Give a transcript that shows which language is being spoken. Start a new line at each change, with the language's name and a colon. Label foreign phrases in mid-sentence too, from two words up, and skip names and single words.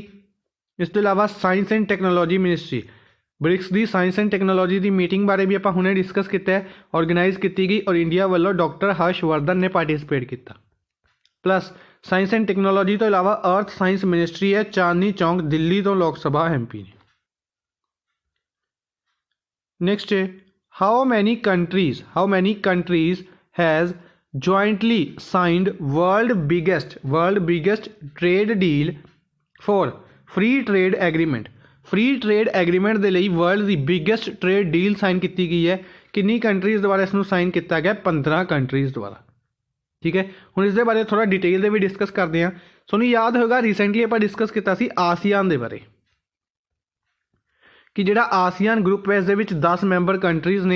Punjabi: ਇਸ ਤੋਂ ਇਲਾਵਾ ਸਾਇੰਸ ਐਂਡ ਟੈਕਨੋਲੋਜੀ ਮਿਨਿਸਟਰੀ, ਬ੍ਰਿਕਸ ਦੀ ਸਾਇੰਸ ਐਂਡ ਟੈਕਨੋਲੋਜੀ ਦੀ ਮੀਟਿੰਗ ਬਾਰੇ ਵੀ ਆਪਾਂ ਹੁਣੇ ਡਿਸਕਸ ਕੀਤਾ ਹੈ, ਆਰਗੇਨਾਈਜ਼ ਕੀਤੀ ਗਈ ਔਰ ਇੰਡੀਆ ਵੱਲੋਂ ਡਾਕਟਰ ਹਰਸ਼ਵਰਧਨ ਨੇ ਪਾਰਟਿਸਿਪੇਟ ਕੀਤਾ। ਪਲੱਸ ਸਾਇੰਸ ਐਂਡ ਟੈਕਨੋਲੋਜੀ ਤੋਂ ਇਲਾਵਾ ਅਰਥ ਸਾਇੰਸ ਮਿਨਿਸਟਰੀ ਹੈ, ਚਾਂਦਨੀ ਚੌਂਕ ਦਿੱਲੀ ਤੋਂ ਲੋਕ ਸਭਾ MP ਨੇ।
English: नेक्स्ट है how many countries has jointly signed world biggest trade deal for free trade agreement
Punjabi: ਦੇ ਲਈ
English: वर्ल्ड ਦੀ biggest trade deal
Punjabi: ਸਾਈਨ ਕੀਤੀ ਗਈ ਹੈ। ਕਿੰਨੀ ਕੰਟਰੀਜ਼ ਦੁਆਰਾ ਇਸ ਨੂੰ ਸਾਈਨ ਕੀਤਾ ਗਿਆ? 15 ਕੰਟਰੀਜ਼ ਦੁਆਰਾ। ਠੀਕ ਹੈ, ਹੁਣ ਇਸ ਦੇ ਬਾਰੇ ਥੋੜਾ ਡਿਟੇਲ ਦੇ ਵੀ ਡਿਸਕਸ ਕਰਦੇ ਹਾਂ। ਤੁਹਾਨੂੰ ਯਾਦ ਹੋਏਗਾ ਰੀਸੈਂਟਲੀ ਆਪਾਂ ਡਿਸਕਸ ਕੀਤਾ ਸੀ ਆਸੀਆਨ ਦੇ ਬਾਰੇ ਕਿ ਜਿਹੜਾ ਆਸੀਆਨ ਗਰੁੱਪ ਹੈ ਇਸ ਦੇ ਵਿੱਚ 10
English: member countries
Punjabi: ਨੇ।